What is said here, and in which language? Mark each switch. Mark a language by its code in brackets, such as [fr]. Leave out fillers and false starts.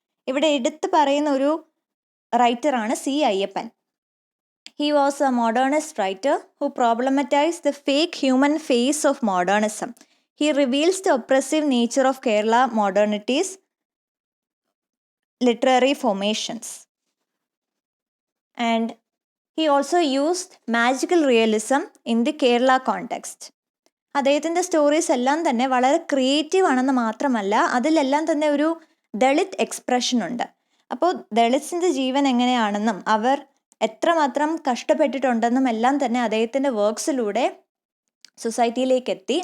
[ml] ഇവിടെ എടുത്തു പറയുന്ന ഒരു റൈറ്ററാണ് C Ayyappan. [en] He was a modernist writer who problematized the fake human face of modernism. He reveals the oppressive nature of Kerala modernity's literary formations. And he also used magical realism in the Kerala context. [ml] അദ്ദേഹത്തിൻ്റെ stories എല്ലാം തന്നെ വളരെ creative ആണെന്ന് മാത്രമല്ല, അതിലെല്ലാം തന്നെ ഒരു Dalit expression ഉണ്ട്. അപ്പോൾ ദളിത്സിൻ്റെ ജീവൻ എങ്ങനെയാണെന്നും അവർ എത്രമാത്രം കഷ്ടപ്പെട്ടിട്ടുണ്ടെന്നും എല്ലാം തന്നെ അദ്ദേഹത്തിൻ്റെ വർക്ക്സിലൂടെ സൊസൈറ്റിയിലേക്ക് എത്തി.